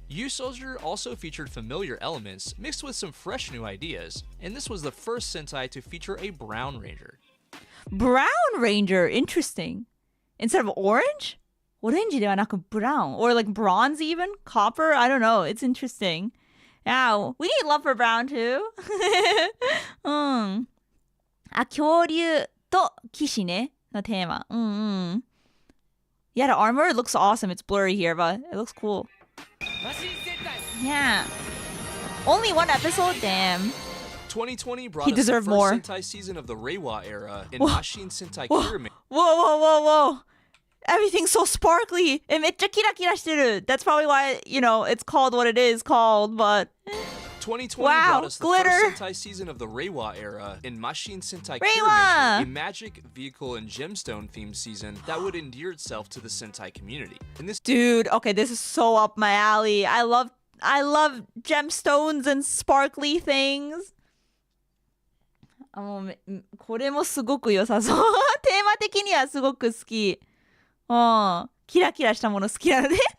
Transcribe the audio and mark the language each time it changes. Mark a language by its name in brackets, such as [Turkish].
[English] Youth Soldier also featured familiar elements mixed with some fresh new ideas, and this was the first Sentai to feature a Brown Ranger. Brown Ranger. Interesting. Instead of orange? [Japanese] Orange ではなく brown. [English] Or like bronze even? Copper? I don't know. It's interesting. Yeah, we need love for brown too. [Japanese] あ、恐竜と騎士ねのテーマ。 [English] Yeah, the armor looks awesome. It's blurry here, but it looks cool. Yeah. Only one episode? Damn. 2020 brought He us the deserved first more. Sentai season of the Reiwa era in Machine Sentai Pyramid. Whoa. Everything's so sparkly. [Japanese] めっちゃキラキラしてる. [English] That's probably why, you know, it's called what it is called, but... 2020 Wow, brought us the glitter. first Sentai season of the Reiwa era in Machine Sentai Reiwa. Pyramid, a magic, vehicle, and gemstone themed season that would endear itself to the Sentai community. In this Dude, okay, this is so up my alley. I love gemstones and sparkly things. [Japanese] もうこれもすごく良さそう。テーマ的にはすごく好き。キラキラしたもの好きなので。